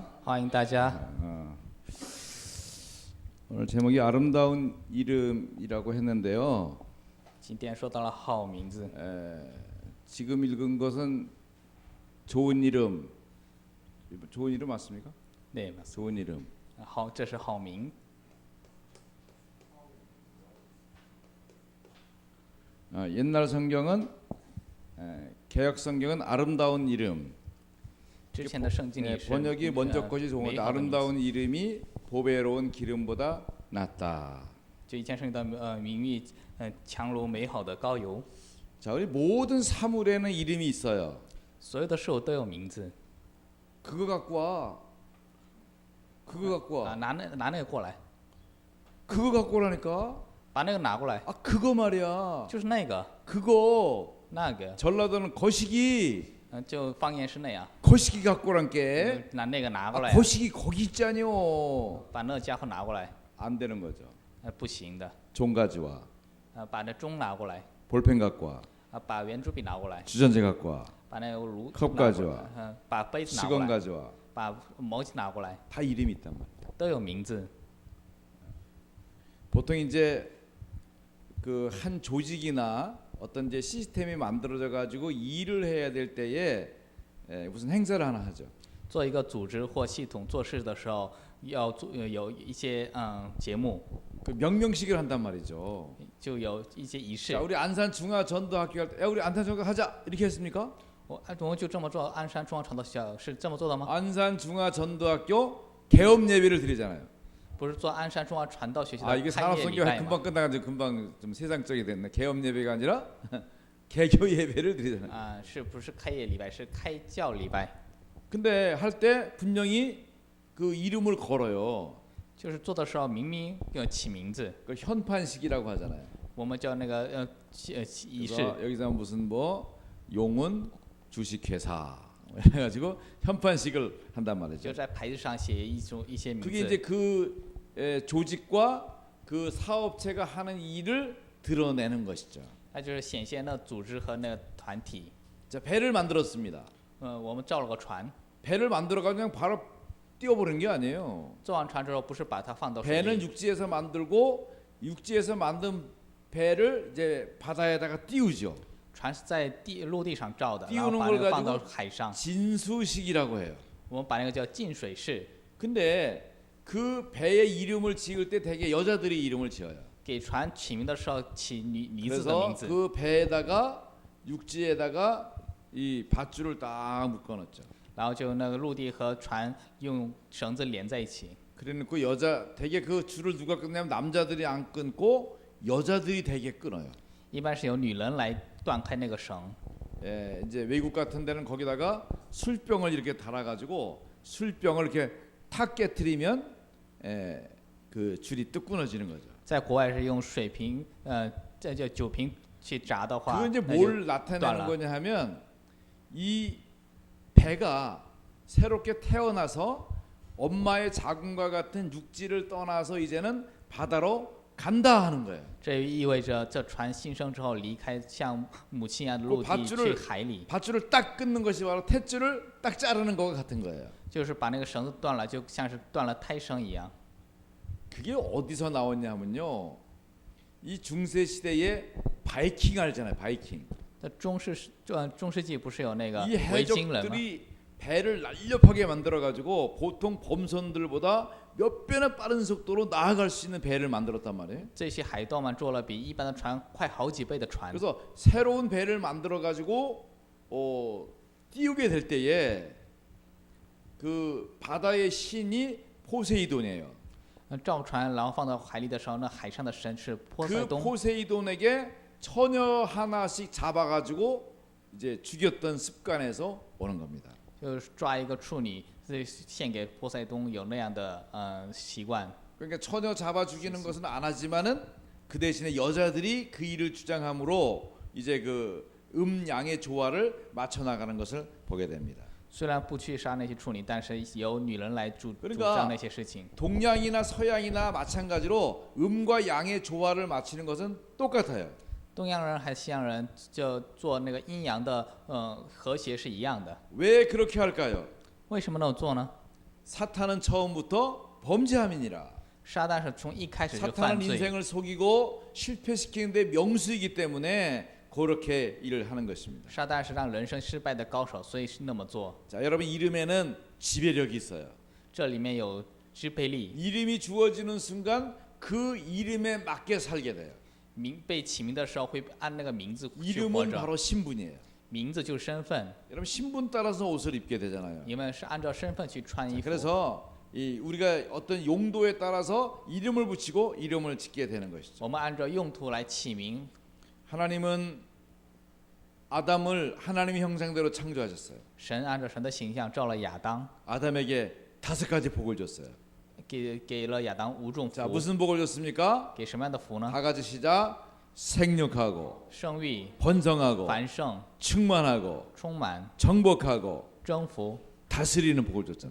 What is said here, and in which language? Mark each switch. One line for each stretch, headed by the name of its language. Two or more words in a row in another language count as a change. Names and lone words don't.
Chinese: 欢迎大家。
Korean: 오늘 제목이 아름다운 이름이라고 했는데요.
Chinese: 今天说到了好名字，
Korean: 지금 읽은 것은 좋은 이름 맞습니까?
Chinese: 对，
Korean: 좋은 이름.
Chinese: 好，这是好名。
Korean: 옛날 성경은 개역 성경은 아름다운 이름.
Chinese: 之前的圣经里是
Korean: 번역이 먼저 것이 좋은
Chinese: 美
Korean: 건데
Chinese: 好的名字。
Korean: 아름다운 이름이 보배로운 기름보다 낫다.
Chinese: 就以前圣经的名誉，强如美好的膏油。
Korean: 자, 우리 모든 사물에는 이름이 있어요.
Chinese: 所有的事物都有名字。
Korean: 그거 갖고 와. 그거 갖고
Chinese: 啊，
Korean: 와.
Chinese: 拿那个过来，
Korean: 그거 갖고 오라니까.
Chinese: 把那个拿过来，
Korean: 아, 그거 말이야.
Chinese: 就是那个，
Korean: 그거.
Chinese: 那个，
Korean: 전라도는 거시기.
Chinese: 就方言是那样。
Korean: 거시기 갖고 오란게.
Chinese: 拿那个拿过
Korean: 아,
Chinese: 来，
Korean: 거시기 거기 있잖요.
Chinese: 把那家伙拿过来，
Korean: 안 되는 거죠.
Chinese: 不行的。
Korean: 종 가져와.
Chinese: 把那钟拿过来，
Korean: 볼펜 갖고 와.
Chinese: 把圆珠笔拿过来，
Korean: 주전자 갖고 와.
Chinese: 把那个炉
Korean: 컵
Chinese: 拿过
Korean: 가져와.
Chinese: 来，把杯子拿过
Korean: 수건
Chinese: 来，
Korean: 가져와.
Chinese: 把毛巾拿过来，
Korean: 다 이름이 있단 말이야.
Chinese: 都有名字。
Korean: 보통 이제 그 한 조직이나 어떤 이제 시스템이 만들어져 가지고 일을 해야 될 때에 무슨 행사를 하나 하죠.
Chinese: 做一个组织或系统做事的时候，要做有一些节目，
Korean: 그 명명식을 한단 말이죠.
Chinese: 就有一些仪式
Korean: 자, 。 우리 안산 중화 전도학교 할 때, 야, 우리 안산 전도 하자 이렇게 했습니까?
Chinese: 我就这么做，鞍山中央传道学校是这么做的吗？
Korean: 안산 중화 전도학교 개업 예배를 드리잖아요.
Chinese: 不是做鞍山中央传道学校
Korean: 아,
Chinese: 的
Korean: 이게
Chinese: 开业礼
Korean: 산업선교가
Chinese: 拜
Korean: 금방
Chinese: 吗？
Korean: 끝나가지고 금방 좀 세상적이 됐네. 개업 예배가 아니라 개교 예배를 드리잖아요.
Chinese: 啊，是不是开业礼拜？是开教礼拜。
Korean: 근데 할 때 분명히 그 이름을 걸어요.
Chinese: 就是做的时候明明要起名字，
Korean: 그 현판식이라고 하잖아요.
Chinese: 我们叫那个仪式。
Korean: 그래서 여기서 무슨 뭐 용은 주식회사 해가지고 현판식을 한단
Chinese: 就
Korean: 말이죠.
Chinese: 在牌子上写一些名
Korean: 그게 이제
Chinese: 字，
Korean: 그 조직과 그 사업체가 하는 일을 드러내는 것이죠.
Chinese: 那就是显现那组织和那个团体。
Korean: 자, 배를 만들었습니다.
Chinese: 我们造了个船，
Korean: 배를 만들어가지고 그냥 바로 띄워버린 게 아니에요.
Chinese: 造完船之后不是把它放到水
Korean: 배는
Chinese: 里，
Korean: 육지에서 만들고 육지에서 만든 배를 이제 바다에다가 띄우죠.
Chinese: 船是在陆地上造的，
Korean: 띄우는
Chinese: 然后把
Korean: 걸
Chinese: 那个放
Korean: 가지고
Chinese: 到海上，
Korean: 진수식이라고 해요.
Chinese: 我们把那个叫进水式。
Korean: 근데 그 배의 이름을 지을 때 대개 여자들이 이름을 지어요.
Chinese: 给船起名的时候起女子的
Korean: 그래서
Chinese: 名字，
Korean: 그 배에다가 육지에다가 이 밧줄을 딱 묶어놨죠.
Chinese: 然后就那个陆地和船用绳子连在一起。
Korean: 그래놓고 여자 대개 그 줄을 누가 끊냐면 남자들이 안 끊고 여자들이 대개 끊어요.
Chinese: 一般是由女人来断开那个绳。
Korean: 예, 이제 외국 같은 데는 거기다가 술병을 이렇게 달아가지고 술병을 이렇게 탁 깨트리면 그 줄이 뚝 끊어지는 거죠.
Chinese: 在国外是用水瓶，这叫酒瓶去砸的话，
Korean: 그건 이제
Chinese: 那就
Korean: 뭘 나타내는
Chinese: 断了。
Korean: 거냐 하면 이 배가 새롭게 태어나서 엄마의 자궁과 같은 육지를 떠나서 이제는 바다로 간다 하는 거예요.
Chinese: 这意味着这船新生之后离开像母亲一样的陆地
Korean: 밧줄을
Chinese: 去海里，
Korean: 밧줄을 딱 끊는 것이 바로 탯줄을 딱 자르는 것 같은 거예요.
Chinese: 就是把那个绳子断了，就像是断了胎绳一样。
Korean: 그게 어디서 나왔냐면요. 이 중세 시대에 바이킹 알잖아요. 바이킹.
Chinese: 在中世纪不是有那个
Korean: 이
Chinese: 维京人吗？
Korean: 해적들이 배를 날렵하게 만들어 가지고 보통 범선들보다 몇 배나 빠른 속도로 나아갈 수 있는 배를 만들었단 말이에요.
Chinese: 这些海盗们做了比一般的船快好几倍的船，
Korean: 그래서 새로운 배를 만들어 가지고 띄우게 될 때에 그 바다의 신이 포세이돈이에요.
Chinese: 造船然后放到海里的时候，那海上的神是波塞
Korean: 그
Chinese: 冬。
Korean: 포세이돈에게 처녀 하나씩 잡아가지고 이제 죽였던 습관에서 오는 겁니다.
Chinese: 就是抓一个处女，献给波塞冬，有那样的习惯。
Korean: 그러니까 처녀 잡아 죽이는 것은 안 하지만은 그 대신에 여자들이 그 일을 주장함으로 이제 그 음양의 조화를 맞춰 나가는 것을 보게 됩니다.
Chinese: 虽然不去杀那些处女，但是由女人来主
Korean: 그러니까
Chinese: 张那些事情。
Korean: 동양이나 서양이나 마찬가지로 음과 양의 조화를 맞추는 것은 똑같아요.
Chinese: 东洋人还是西洋人，就做那个阴阳的和谐是一样的。
Korean: 왜 그렇게 할까요?
Chinese: 为什么那么做呢？
Korean: 사탄은 처음부터 범죄함이니라.
Chinese: 撒旦是从一开始就
Korean: 사탄은
Chinese: 犯罪，
Korean: 인생을 속이고 실패시키는데 명수이기 때문에 그렇게 일을 하는 것입니다.
Chinese: 撒旦是让人生失败的高手，所以是那么做。
Korean: 자, 여러분 이름에는 지배력이 있어요.
Chinese: 这里面有支配力，
Korean: 이름이 주어지는 순간 그 이름에 맞게 살게 돼요.
Chinese: 被起名的时候会按那个名字去活
Korean: 이름은
Chinese: 着，
Korean: 바로 신분이에요.
Chinese: 名字就是身份，
Korean: 여러분 신분 따라서 옷을 입게 되잖아요.
Chinese: 你们是按照身份去穿衣服。
Korean: 그래서 우리가 어떤 용도에 따라서 이름을 붙이고 이름을 짓게 되는 것이죠.
Chinese: 我们按照用途来起名。
Korean: 하나님은 아담을 하나님의 형상대로 창조하셨어요.
Chinese: 神按照神的形象造了亚当，
Korean: 아담에게 5가지 복을 줬어요.
Chinese: 给了亚当5种
Korean: 자,
Chinese: 福。
Korean: 무슨 복을 줬습니까?
Chinese: 给什么样的福呢？
Korean: 5가지 시작. 생육하고
Chinese: 生育、
Korean: 번성하고
Chinese: 繁盛、
Korean: 충만하고
Chinese: 充满、
Korean: 정복하고
Chinese: 征服、
Korean: 다스리는 복을 줬잖아요.